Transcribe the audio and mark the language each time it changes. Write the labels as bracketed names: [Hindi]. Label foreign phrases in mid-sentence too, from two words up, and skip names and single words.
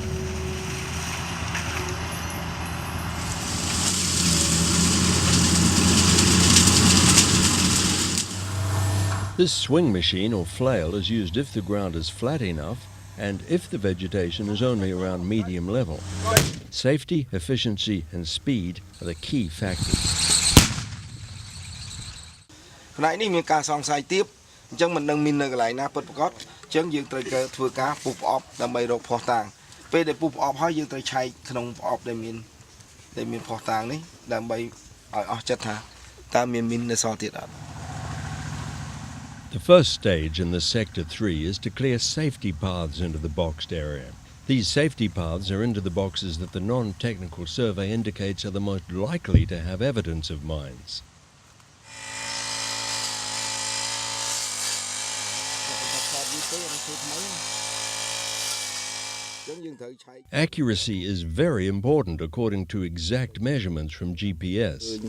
[English] This swing machine or flail is used if the ground is flat enough and if the vegetation is only around medium level. Safety, efficiency and speed are the key factors. [Khmer] ផ្នែកនេះមានការសង្ស័យទៀតអញ្ចឹងមិនដឹងមាននៅកន្លែងណាពិតប្រាកដអញ្ចឹងយើងត្រូវធ្វើការពុះប្រអប់ដើម្បីរកភស្តុតាងពេលដែលពុះប្រអប់ហើយយើងត្រូវឆែកក្នុងប្រអប់ដែលមានភស្តុតាងនេះដើម្បីឲ្យអស់ចិត្តថាតើមានមីននៅសល់ទៀតអត់ [English] The first stage in the Sector 3 is to clear safety paths into the boxed area. These safety paths are into the boxes that the non-technical survey indicates are the most likely to have evidence of mines. Accuracy is very important according to exact measurements from GPS.